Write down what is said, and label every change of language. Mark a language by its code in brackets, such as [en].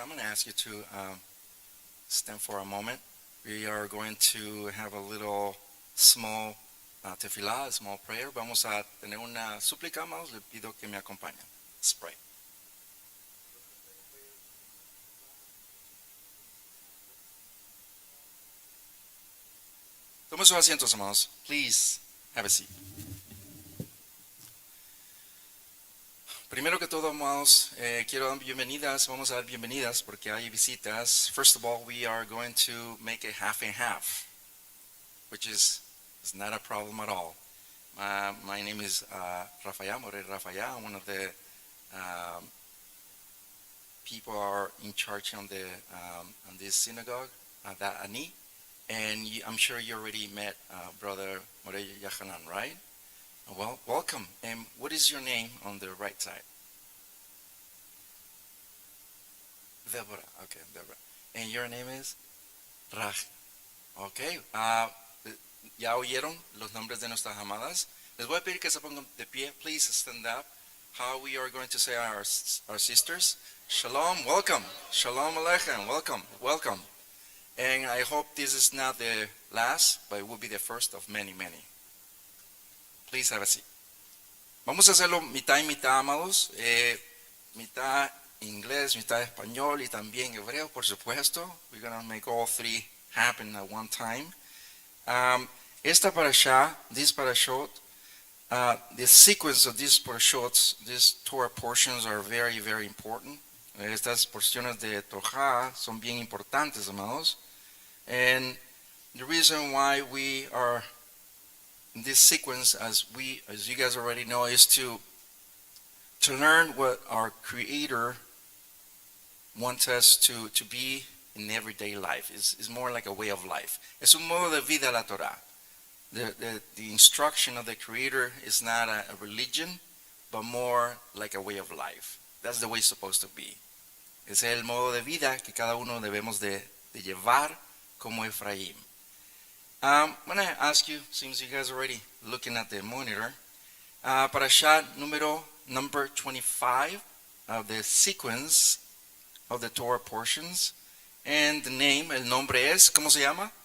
[en] I'm going to ask you to stand for a moment. We are going to have a little small tefillah, a small prayer. [es] Vamos a tener una súplica, amados. Le pido que me acompañen. [en] Let's pray. [es] Tomen sus asientos, amados. [en] Please have a seat. [es] Primero que todo, amados, quiero dar bienvenidas. Vamos a dar bienvenidas porque hay visitas. [en] First of all, we are going to make it half and half, which is not a problem at all. My name is Rapha'Yah, Moreh Rapha'Yah. I'm one of the people are in charge on this synagogue, Adat ANY. And I'm sure you already met Brother Moreh Rapha'Yah, right? Well, welcome. And what is your name on the right side? Deborah. Okay, Deborah. And your name is? Raj. Okay. [es] Ya oyeron los nombres de nuestras amadas. Les voy a pedir que se pongan de pie. [en] Please stand up. How we are going to say our sisters? Shalom. Welcome. Shalom Aleichem. Welcome. Welcome. And I hope this is not the last, but it will be the first of many, many. Please have a seat. [es] Vamos a hacerlo mitad y mitad, amados. Mitad inglés, mitad español y también hebreo, por supuesto. [en] We're going to make all three happen at one time. [es] Esta parashah, [en] this parashot, the sequence of these parashots, these Torah portions are very, very important. [es] Estas porciones de Torah son bien importantes, amados. [en] And the reason why we are in this sequence, as you guys already know, is to learn what our Creator wants us to be in everyday life. It's more like a way of life. [es] Es un modo de vida la Torah. [en] The instruction of the Creator is not a religion, but more like a way of life. That's the way it's supposed to be. [es] Es el modo de vida que cada uno debemos de llevar como Efraín. [en] I'm going to ask you, since you guys are already looking at the monitor, Parashat number 25 of the sequence of the Torah portions. And the name, [es] el nombre es, ¿cómo se llama?